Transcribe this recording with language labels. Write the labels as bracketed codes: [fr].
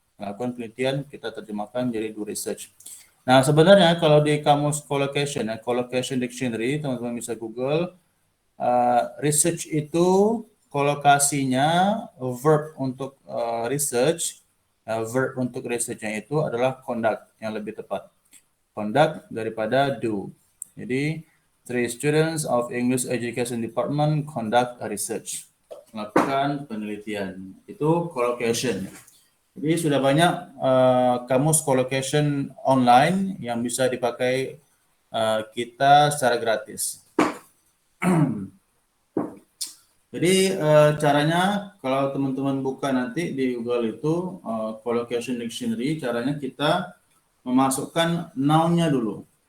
[id] Melakukan penelitian kita terjemahkan menjadi do research. Nah, sebenarnya kalau di kamus collocation dictionary, teman-teman bisa Google, research itu kolokasinya verb untuk research, verb untuk researchnya itu adalah conduct yang lebih tepat. conduct daripada do. [en] Jadi 3 students of English Education Department conduct a research. [id] Melakukan penelitian. Itu collocation. Jadi sudah banyak kamus collocation online yang bisa dipakai kita secara gratis. Jadi caranya kalau teman-teman buka nanti di Google itu collocation dictionary, caranya kita memasukkan noun-nya dulu.